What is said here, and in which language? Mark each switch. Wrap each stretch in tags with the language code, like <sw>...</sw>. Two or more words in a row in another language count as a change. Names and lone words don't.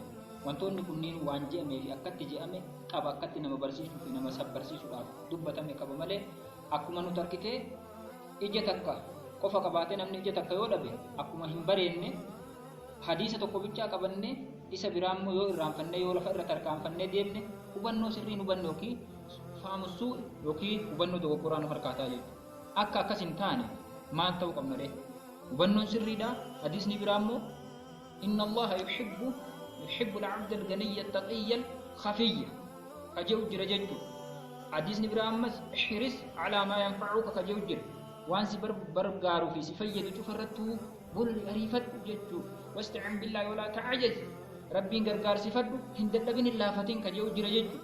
<om>Wantoonni kunniin waan je'amee fi akkatti je'ame qaba akkatti nama barsiisuu fi nama sabbarsiisuudhaaf dubbatame qaba malee akkuma nuti argitee ija takka qofa qabaatee namni ija takka yoo dhabe akkuma hin bareenne hadiisa tokko bichaa qabannee isa biraammoo yoo irraanfannee yoo lafa irra tarkaanfannee deemne hubannoo sirriin hubanne yookiin faamusuu yookiin hubannoo dogoggoraa nu harkaataa jechuudha. Akka akkas hin taane maal ta'uu qabna dha? Hubannoon sirriidha. Hadiisni biraammoo</om> <ar>إن الله يحب العبد الغني التقي الخفي</ar> <om>kaje'u jira jechuudha. Hadiisni biraammas</om> <ar>احرص على ما ينفعك</ar> <om>kaje'u jira. Waan si gargaaruu fi si fayyadu cufarrattuu bolli ariifadhu jechuudha.</om> <ar>واستعن بالله ولا تعجز.</ar> <om>Rabbiin gargaarsifadhu hin dadhabin hin laafatin kaje'u jira jechuudha.</om>